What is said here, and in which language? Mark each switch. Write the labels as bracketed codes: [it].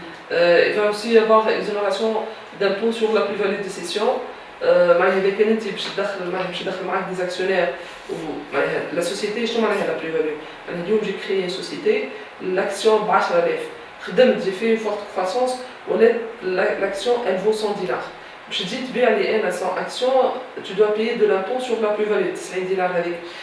[fr] Il va aussi y avoir exonération d'impôt sur la plus-value de cession. [ar] معناها إذا كان أنت باش تدخل معاك [fr] des actionnaires [ar] معناها [fr] la société [ar] شنو معناها la plus-value. أنا اليوم [fr] j'ai créé une société l'action ب 10,000 خدمت j'ai fait une forte croissance ولات l'action elle vaut 100 دينار. [ar] باش تجي تبيع لي أنا [fr] 100 actions tu dois payer de l'impôt sur la plus-value 90 دينار هذيك.